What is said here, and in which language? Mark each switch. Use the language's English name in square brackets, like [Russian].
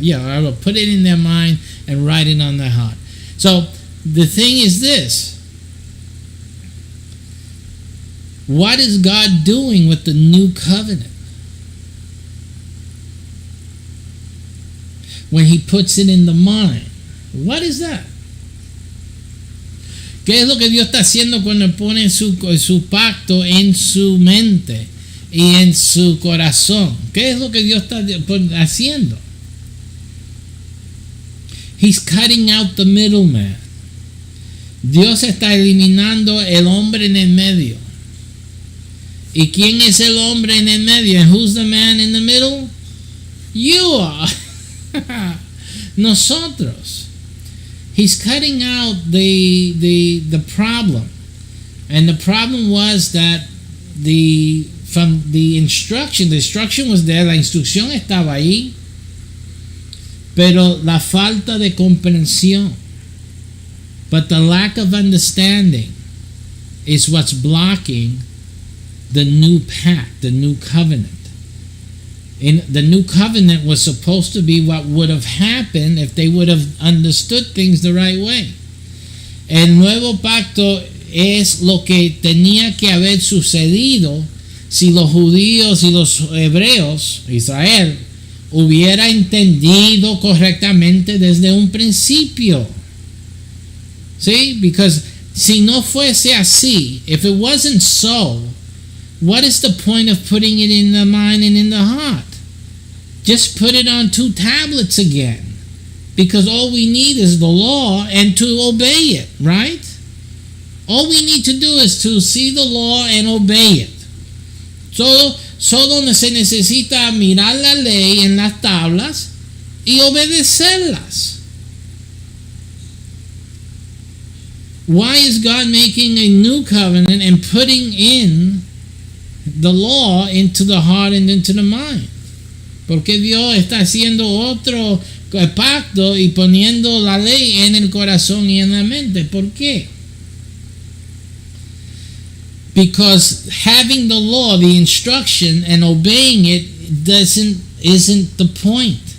[English] Yeah, I will put it in their mind and write it on their heart. So the thing is this. What is God doing with the new covenant? When he puts it in the mind. What is that? [Spanish] ¿Qué es lo que Dios está haciendo cuando pone su pacto en su mente y en su corazón? ¿Qué es lo que Dios está haciendo? [English] He's cutting out the middleman. [Spanish] Dios está eliminando el hombre en el medio. ¿Y quién es el hombre en el medio? [English] And who's the man in the middle? You are. [Spanish] Nosotros. [English] He's cutting out the problem. And the problem was that the instruction was there, [Spanish] la instrucción estaba ahí, pero la falta de comprensión, [English] but the lack of understanding is what's blocking the new pact, the new covenant. The new covenant was supposed to be what would have happened if they would have understood things the right way. [Spanish] El nuevo pacto es lo que tenía que haber sucedido si los judíos y los hebreos, Israel, hubiera entendido correctamente desde un principio. [English] See? Because [Spanish] si no fuese así, [English] if it wasn't so, what is the point of putting it in the mind and in the heart? Just put it on 2 tablets again. Because all we need is the law and to obey it, right? All we need to do is to see the law and obey it. [Spanish] Solo se necesita mirar la ley en las tablas y obedecerlas. [English] Why is God making a new covenant and putting in the law into the heart and into the mind? [Spanish] Porque Dios está haciendo otro pacto y poniendo la ley en el corazón y en la mente. ¿Por qué? [English] Because having the law, the instruction, and obeying it isn't the point.